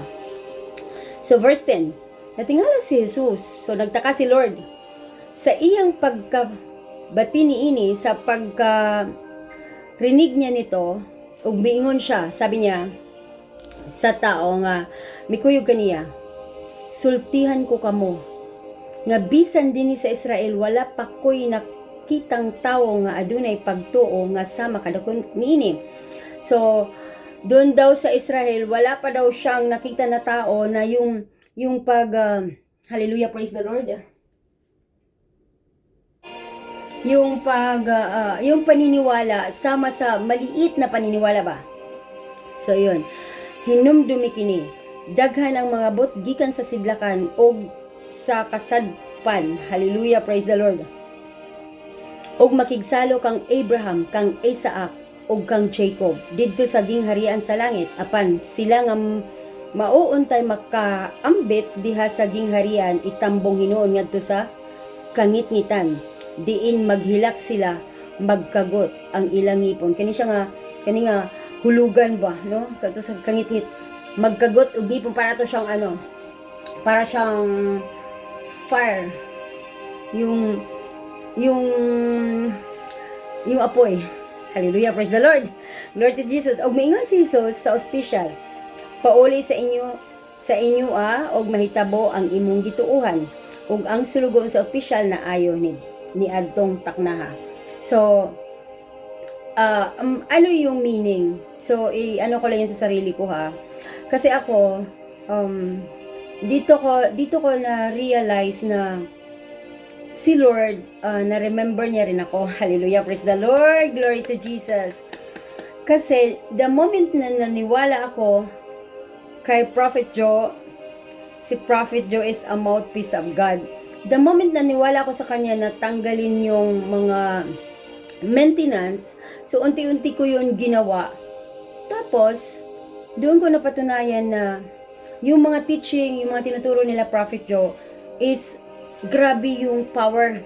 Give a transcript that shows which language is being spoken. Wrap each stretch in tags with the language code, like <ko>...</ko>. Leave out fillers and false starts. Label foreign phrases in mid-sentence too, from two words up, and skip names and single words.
<ceb>So verse 10, natingala si Jesus, so</ceb> <tl>nagtaka si Lord</tl> <ceb>sa iyang pagkabati niini,</ceb> <tl>sa pagka-rinig niya nito,</tl> <ceb>ug miingon siya,</ceb> <tl>sabi niya</tl> <ceb>sa tao nga mikuyog kaniya, sultihan ko kamo nga bisan dinhi sa Israel wala pa ko'y nakitang tawo nga adunay pagtuo nga sama kadakon niini.</ceb> <tl>So doon daw sa Israel wala pa daw siyang nakita na tao na yung</tl> <en>hallelujah, praise the Lord,</en> <tl>yung paniniwala sama sa maliit na paniniwala ba. So yun,</tl> <ceb>hinumdumi kini daghan ang mga bot gikan sa sidlakan og sa kasadpan.</ceb> <en>Hallelujah, praise the Lord.</en> <ceb>Og makigsalo kang Abraham, kang Isaac, og kang Jacob didto sa gingharian sa langit, apan sila nga mauuntay makaambit diha sa gingharian itambong hinuon ngadto sa kangitngitan, diin maghilak sila, magkagot ang ilang ngipon. Kani nga hulugan ba, no? Kadto sa kangitngit, magkagot og ngipon, para to siyang para siyang fire,</ceb> <tl>yung apoy.</tl> <en>Hallelujah, praise the Lord. Glory to Jesus.</en> <ceb>Og miingon si Jesus sa ospisyal, pauli sa inyo og mahitabo ang imong gituuhan, ug ang sulugon sa opisyal na ayo ni adtong taknaha.</ceb> <tl>So ano yung meaning? So ano ko lang yun sa sarili ko, ha, kasi ako dito ko na realize na si Lord, na remember niya rin ako.</tl> <en>Hallelujah, praise the Lord, glory to Jesus. Kasi the moment</en> <tl>na naniwala ako</tl> <en>kay Prophet Joe, si Prophet Joe is a mouthpiece of God. The moment</en> <tl>na naniwala ako sa kanya na tanggalin yung mga maintenance, so unti-unti ko yun ginawa. Tapos doon ko napatunayan na yung mga teaching, yung mga tinuturo nila Prophet Joe is grabe yung power.</tl>